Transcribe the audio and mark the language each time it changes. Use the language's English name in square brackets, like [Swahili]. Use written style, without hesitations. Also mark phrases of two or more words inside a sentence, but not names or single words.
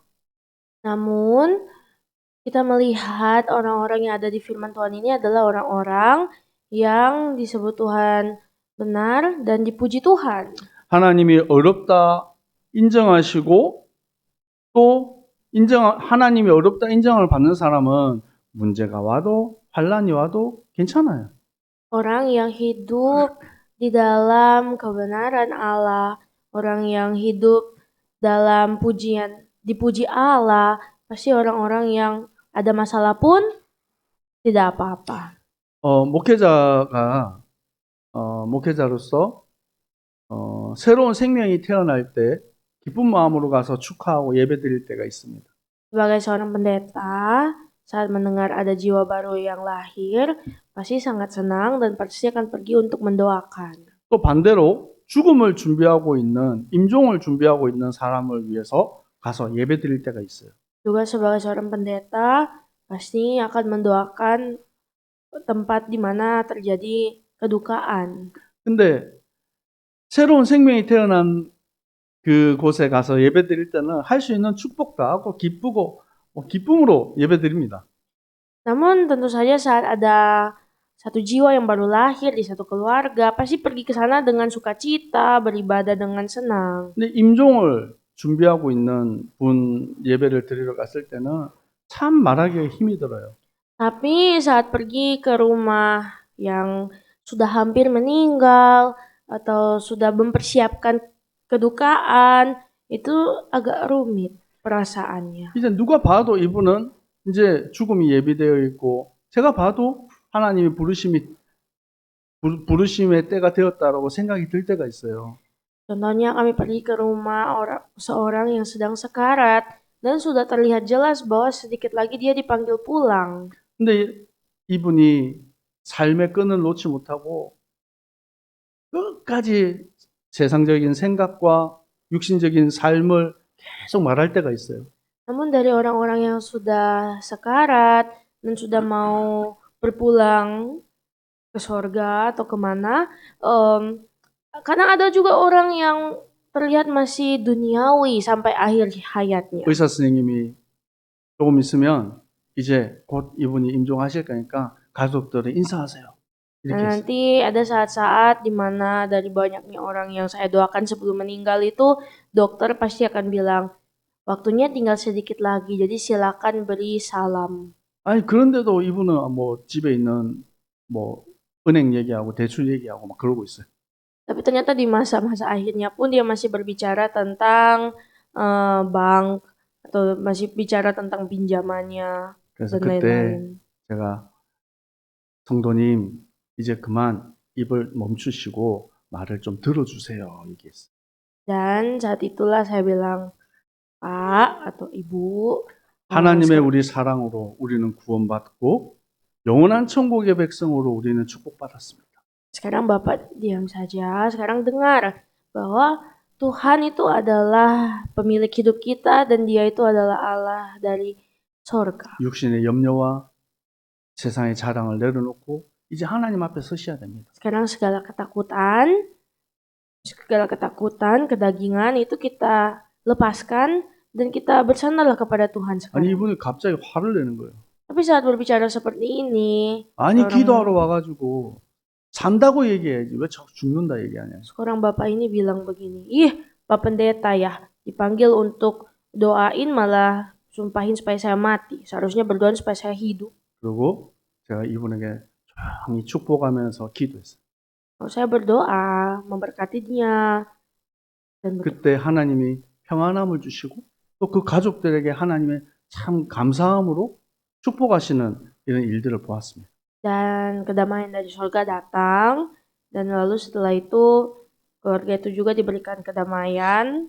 [Indonesian] Namun kita melihat orang-orang yang ada di firman Tuhan ini adalah orang-orang yang disebut Tuhan benar dan dipuji Tuhan. [Korean] 하나님이 어렵다 인정하시고 또 하나님이 어렵다 인정을 받는 사람은 문제가 와도 환란이 와도 괜찮아요. [Indonesian] Orang yang hidup di dalam kebenaran Allah, orang yang hidup dalam dipuji Allah, pasti orang-orang yang ada masalah pun tidak apa-apa. [Korean] 목회자로서 새로운 생명이 태어날 때 기쁜 마음으로 가서 축하하고 예배 드릴 때가 있습니다. [Indonesian] Sebagai seorang pendeta, saat mendengar ada jiwa baru yang lahir, pasti sangat senang dan pasti akan pergi untuk mendoakan. [Korean] 또 반대로 죽음을 준비하고 있는, 임종을 준비하고 있는 사람을 위해서 가서 예배 드릴 때가 있어요. [Indonesian] Juga sebagai seorang pendeta, pasti akan mendoakan tempat di mana terjadi kedukaan. [Korean] 근데 새로운 생명이 태어난 그곳에 가서 예배 드릴 때는 할 수 있는 축복도 하고 기쁘고 기쁨으로 예배 드립니다. [Indonesian] Namun tentu saja saat ada satu jiwa yang baru lahir di satu keluarga, pasti pergi ke sana dengan sukacita, beribadah dengan senang. [Korean] 근데 임종을 준비하고 있는 분 예배를 드리러 갔을 때는 참 말하기가 힘이 들어요. [Indonesian] Tapi saat pergi ke rumah yang sudah hampir meninggal atau sudah mempersiapkan kedukaan, itu agak rumit perasaannya. [Korean] 이제 누가 봐도 이분은 이제 죽음이 예비되어 있고 제가 봐도 하나님이 부르심의 때가 되었다라고 생각이 들 때가 있어요. [Indonesian] Contohnya kami pergi ke rumah seorang yang sedang sekarat dan sudah terlihat jelas bahwa sedikit lagi dia dipanggil pulang. [Korean] 근데 이분이 삶의 끈을 놓지 못하고 끝까지 세상적인 생각과 육신적인 삶을 계속 말할 때가 있어요. [Indonesian] Namun dari orang-orang yang sudah sekarat dan sudah mau berpulang ke sorga atau kemana, kadang ada juga orang yang terlihat masih duniawi sampai akhir hayatnya. [Korean] 의사 선생님이 조금 있으면 이제 곧 이분이 임종하실 거니까 가족들을 인사하세요. 이렇게 [Indonesian] Nah, [Korean] 했어요. [Indonesian] nanti ada saat-saat di mana dari banyaknya orang yang saya doakan sebelum meninggal itu, dokter pasti akan bilang, waktunya tinggal sedikit lagi, jadi silakan beri salam. [Korean] 아니 그런데도 이분은 뭐 집에 있는 뭐 은행 얘기하고 대출 얘기하고 막 그러고 있어요. [Indonesian] Tapi ternyata di masa-masa akhirnya pun dia masih berbicara tentang bank atau masih bicara tentang pinjamannya [Korean] 그래서 [Indonesian] dan [Korean] 그때 [Indonesian] lain-lain. [Korean] 제가 성도님 이제 그만 입을 멈추시고 말을 좀 들어주세요 얘기했어요. [Indonesian] Dan saat itulah saya bilang, Pak atau Ibu, [Korean] 하나님의 우리 사랑으로 우리는 구원받고 영원한 천국의 백성으로 우리는 축복받았습니다. [Indonesian] sekarang Bapak diam saja, sekarang dengar bahwa Tuhan itu adalah pemilik hidup kita dan Dia itu adalah Allah dari sorga. [Korean] 육신의 염려와 세상의 자랑을 내려놓고 이제 하나님 앞에 서셔야 됩니다. [Indonesian] Sekarang segala ketakutan, kedagingan itu kita lepaskan dan kita bersandarlah kepada Tuhan [Korean] 아니 [Indonesian] sekarang. [Korean] 이분이 갑자기 화를 내는 거예요. [Indonesian] Tapi saat berbicara seperti ini, [Korean] 아니 [Indonesian] seorang- [Korean] 기도하러 와가지고 산다고 얘기해야지 왜 자꾸 죽는다 얘기하냐. [Indonesian] seorang bapak ini bilang begini, ih Pak Pendeta ya, dipanggil untuk doain malah sumpahin supaya saya mati. Seharusnya berdoa supaya saya hidup. [Korean] 그리고 제가 이분에게 조용히 축복하면서 기도했어요. [Indonesian] Kalau saya berdoa, memberkati dia. Dan [Korean] 그때 하나님이 평안함을 주시고 또 그 가족들에게 하나님의 참 감사함으로 축복하시는 이런 일들을 보았습니다. [Indonesian] dan kedamaian dari surga datang. Dan lalu setelah itu, keluarga itu juga diberikan kedamaian.